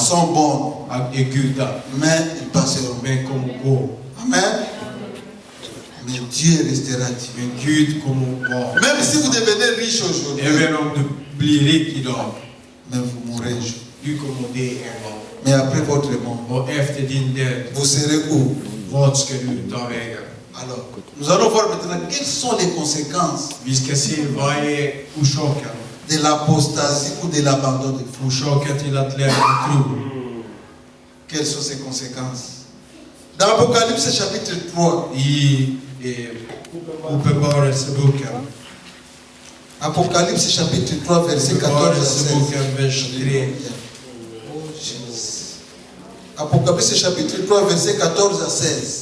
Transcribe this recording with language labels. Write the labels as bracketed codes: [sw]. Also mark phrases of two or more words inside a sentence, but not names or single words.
[fr] sont bonnes, [sv] är goda, [fr] mais ils passeront. [sv] men kommer gå. [fr] Amen. Mais Dieu restera Dieu. [sv] Men Gud kommer vara. [fr] Même si vous devenez riche aujourd'hui, [sv] Även om du blir rik idag, [fr] mais vous mourrez un jour. [sv] du kommer dö en gång. [fr] Mais après votre mort, [sv] Och efter din död, [fr] vous serez où? [sv] vart ska du ta vägen? [fr] Alors, nous allons voir maintenant quelles sont les conséquences [sv] Vi ska se vad är orsaken. [fr] de l'apostasie ou de l'abandon de foi. [sv] Orsaken till att lämna tro. [fr] Quelles sont ces conséquences? Dans Apocalypse chapitre 3, [sv] I Uppenbarelseboken. [fr] Apocalypse chapitre 3, verset 14 à 16. [sv] Uppenbarelseboken, vers 3. [fr] Apocalypse chapitre 3, verset 14 à 16.